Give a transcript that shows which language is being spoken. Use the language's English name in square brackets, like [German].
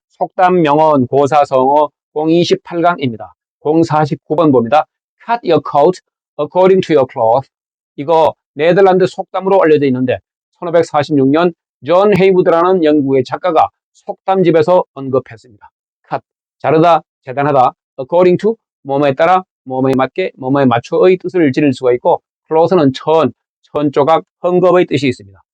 [Korean] 속담 명언 고사성어 028강입니다. 049번 봅니다. [English] Cut your coat according to your cloth. [Korean] 이거 네덜란드 속담으로 알려져 있는데 1546년 존 헤이우드라는 영국의 작가가 속담집에서 언급했습니다. cut, 자르다, 재단하다, according to, 뭐뭐에 따라, 뭐뭐에 맞게, 뭐뭐에 맞춰의 뜻을 지닐 수가 있고 cloth는 천 조각, 헝겊의 뜻이 있습니다.